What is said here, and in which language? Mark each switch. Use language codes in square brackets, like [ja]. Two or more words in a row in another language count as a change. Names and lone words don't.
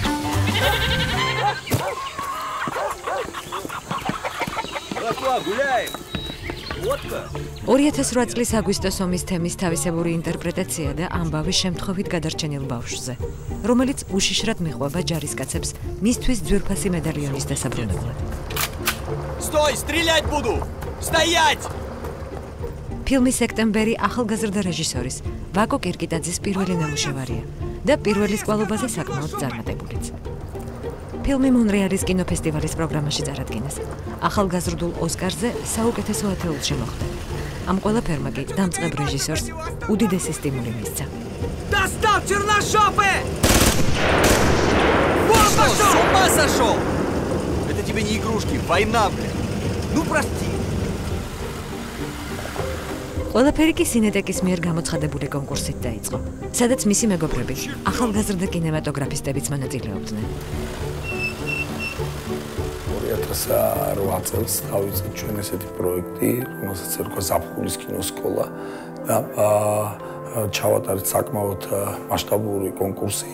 [ka] რატოა გულაი? 2008 წლის აგვისტოს ომის თემის თავისებური ინტერპრეტაცია და ამბავი შემთხვევით გადარჩენილ ბავშვზე, რომელიც უშიშრად მიყვება ჯარისკაცებს მისთვის ძვირფასი მედალიონის დასაბრუნებლად. [ru] Стой, стрелять буду! Стоять! [ka] ფილმი სექტემბერი ახალგაზრდა რეჟისორის ვაკო კირკიტაძის პირველი ნამუშევარია და პირველის კვალობაზე საკმაოდ წარმატებულიც. ფილმი მონრეალის კინოფესტივალის პროგრამაში წარადგინეს. ახალგაზრდულ ოსკარზე საუკეთესო ათეულში მოხვდა. ამ ყველაფერმა კი დამწყებ რეჟისორს უდიდესი стимули მისცა. [ru] Достал черношопы! Что, с ума сошел? Это тебе не игрушки, война, блядь. Ну, прости. [ka] ყველაფერი კი სინეტეკის მიერ გამოცხადებული კონკურსით დაიწყო, სადაც მისი მეგობრები, ახალგაზრდა კინემატოგრაფისტებიც მონაწილეობდნენ. 2008 წელს დავიწყე ჩვენ ესეთი პროექტი, რომელსაც ერქვა ზაფხულის კინოსკოლა და ჩავატარეთ საკმაოდ მასშტაბური კონკურსი.